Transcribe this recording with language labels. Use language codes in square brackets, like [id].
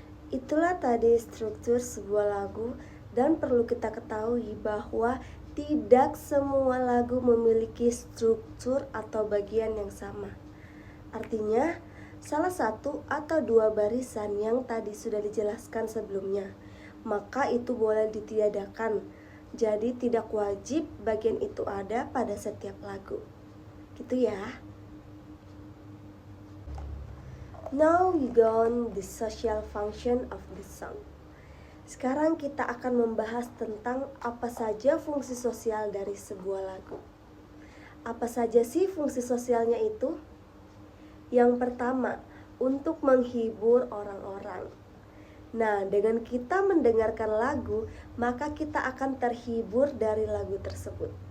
[id] Itulah tadi struktur sebuah lagu, dan perlu kita ketahui bahwa tidak semua lagu memiliki struktur atau bagian yang sama. Artinya, salah satu atau dua barisan yang tadi sudah dijelaskan sebelumnya, maka itu boleh ditiadakan. Jadi tidak wajib bagian itu ada pada setiap lagu. Gitu ya. [en] Now we go on the social function of the song. [id] Sekarang kita akan membahas tentang apa saja fungsi sosial dari sebuah lagu. Apa saja sih fungsi sosialnya itu? Yang pertama, untuk menghibur orang-orang. Nah, dengan kita mendengarkan lagu, maka kita akan terhibur dari lagu tersebut.